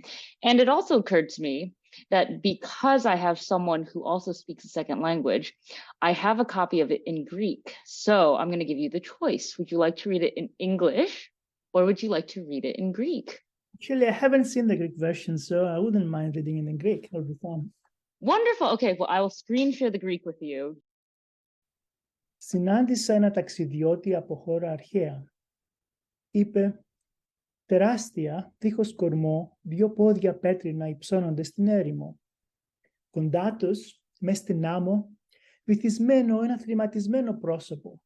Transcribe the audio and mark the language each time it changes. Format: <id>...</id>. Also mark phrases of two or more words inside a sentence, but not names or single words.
<en>And it also occurred to me that because I have someone who also speaks a second language, I have a copy of it in Greek. So I'm going to give you the choice. Would you like to read it in English, or would you like to read it in Greek? Actually, I haven't seen the Greek version, so I wouldn't mind reading it in Greek. It'll be fun. Wonderful. Okay, well, I will screen share the Greek with you.</en> <el>Συνάντησα ένα ταξιδιώτη από χώρα αρχαία. Είπε, τεράστια, δίχως κορμό, 2 πόδια πέτρινα υψώνονται στην έρημο. Κοντά τους, μες στην άμμο, βυθισμένο ένα θρηματισμένο πρόσωπο.</el>